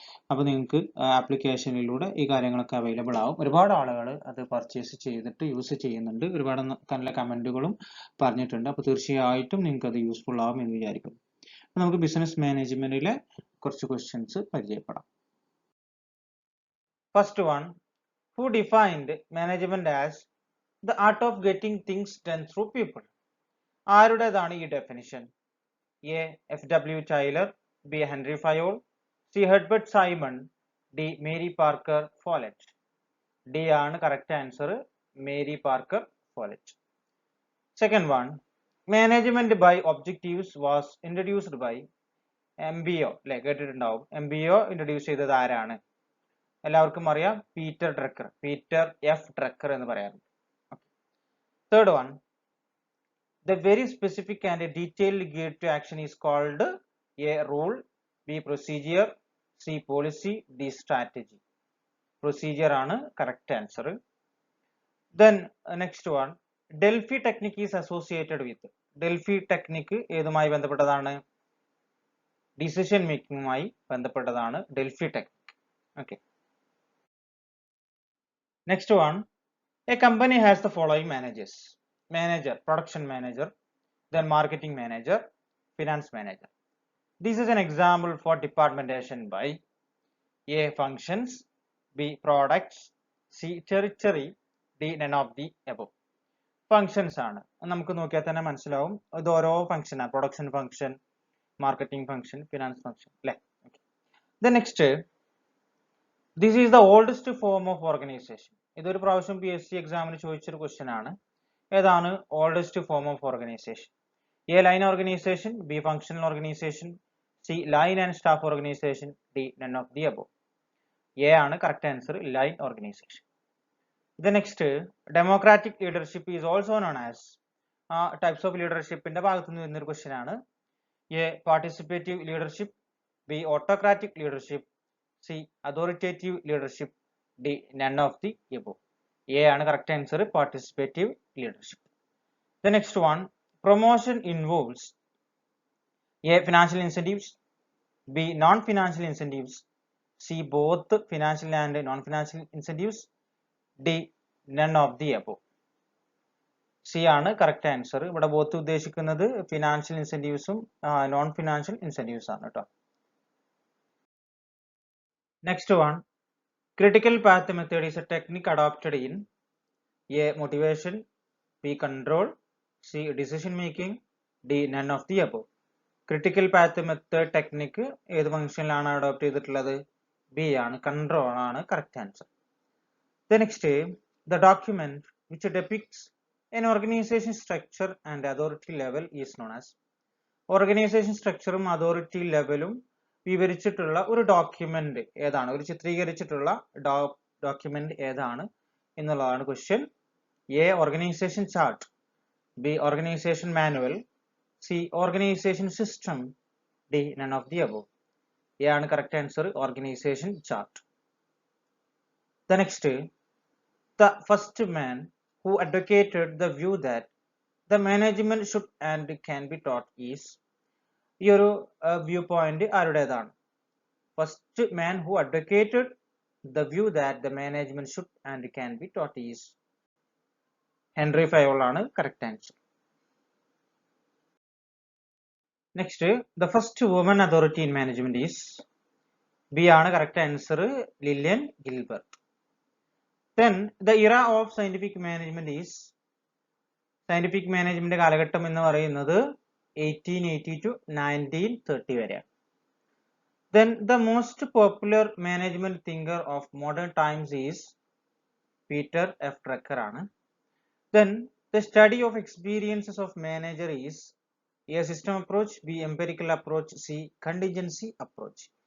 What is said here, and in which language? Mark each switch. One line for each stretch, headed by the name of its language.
Malayalam: അപ്പോൾ നിങ്ങൾക്ക് ആപ്ലിക്കേഷനിലൂടെ ഈ കാര്യങ്ങളൊക്കെ അവൈലബിൾ ആവും. ഒരുപാട് ആളുകൾ അത് പർച്ചേസ് ചെയ്തിട്ട് യൂസ് ചെയ്യുന്നുണ്ട്. ഒരുപാട് നല്ല കമന്റുകളും പറഞ്ഞിട്ടുണ്ട്. അപ്പോൾ തീർച്ചയായിട്ടും നിങ്ങൾക്ക് അത് യൂസ്ഫുൾ ആവും എന്ന് വിചാരിക്കുന്നു. അപ്പോൾ നമുക്ക് ബിസിനസ് മാനേജ്മെന്റിലെ കുറച്ച് ക്വസ്റ്റ്യൻസ് പരിചയപ്പെടാം.
English: First one, who defined management as the art of getting things done through people?
Malayalam: ആരുടേതാണ് ഈ definition? A FW Taylor, B Henry Fayol, C Herbert Simon, D Mary Parker ഫോലറ്റ്. D ആണ് correct answer, Mary Parker ഫോലറ്റ്.
English: second one, management by objectives was introduced by MBO
Malayalam: അല്ലെ, കേട്ടിട്ടുണ്ടാവും. MBO introduce ചെയ്തത് ആരാണ്? എല്ലാവർക്കും അറിയാം, Peter Drucker, Peter F Drucker എന്ന് പറയാറുണ്ട്.
English: Third one, the very specific and a detailed guide to action is called A rule, B procedure, C policy, D strategy. Procedure ആണ് correct answer. Then next one, Delphi technique is associated with.
Malayalam: Delphi technique ഏതുമായി ബന്ധപ്പെട്ടതാണ്? Decision making-മായി ബന്ധപ്പെട്ടതാണ് Delphi technique. Okay.
English: Next one, a company has the following managers. Manager, production manager, then marketing manager, finance manager. This is an example for departmentation by A functions, B products, C territory, D none of the above.
Malayalam: Functions ആണ്. നമുക്ക് നോക്കിയാൽ തന്നെ മനസ്സിലാവും ഇത് ഓരോ function ആണ്. Production function, marketing function, finance function അല്ലേ.
English: The next, this is the oldest form of organization.
Malayalam: ഇതൊരു പ്രാവശ്യം PSC എക്സാമിന് ചോദിച്ചൊരു ക്വസ്റ്റ്യൻ ആണ്. ഏതാണ്
English: Oldest form of organization? A line organization, B functional organization, C line and staff organization, D none of the above. A ആണ് correct answer, line organization. The next, democratic leadership is also known as.
Malayalam: Types of ലീഡർഷിപ്പിന്റെ ഭാഗത്ത് നിന്ന് വരുന്നൊരു question ആണ്.
English: A participative leadership, B autocratic leadership, C authoritative leadership, D none of the above.
Malayalam: A ആണ് correct answer, participative leadership.
English: The next one, promotion involves A financial incentives, B non-financial incentives, C both financial and non-financial incentives, D none of the above.
Malayalam: C ആണ് correct answer. ഇവിടെ both ഉദ്ദേശിക്കുന്നത് financial ഇൻസെന്റീവ്സും non financial incentives ആണ് കേട്ടോ.
English: Next one, critical path method is a technique adopted in A motivation, B control, C decision making, D none of the above.
Malayalam: Critical path method technique ഏത് ഫംഗ്ഷനിലാണ് adopt ചെയ്തിട്ടുള്ളത്? B ആണ്, control ആണ് correct answer.
English: The next, the document which depicts an organization structure and authority level is known as.
Malayalam: Organisation സ്ട്രക്ചറും authority ലെവലും വിവരിച്ചിട്ടുള്ള ഒരു document ഏതാണ്? ഒരു ചിത്രീകരിച്ചിട്ടുള്ള document ഏതാണ് എന്നുള്ളതാണ് question.
English: A organization chart, B organization manual, C organization system, D none of the above. A ആണ് correct answer, organization chart. The next, the first man who advocated the view that the management should and can be taught is.
Malayalam: ഈ ഒരു view point ആരുടേതാണ്?
English: first man who advocated the view that the management should and can be taught is
Malayalam: Henry Fayol ആണ് correct answer.
English: Next, the first woman authority in management is B ആണ് correct answer, Lillian Gilbreth. Then the era of scientific management is,
Malayalam: scientific management കാലഘട്ടം എന്ന് പറയുന്നത് 1880 to 1930 വരെയാണ്.
English: Then the most popular management thinker of modern times is Peter F. Drucker ആണ്. Then the study of experiences of manager is A system approach, B empirical approach, C contingency approach.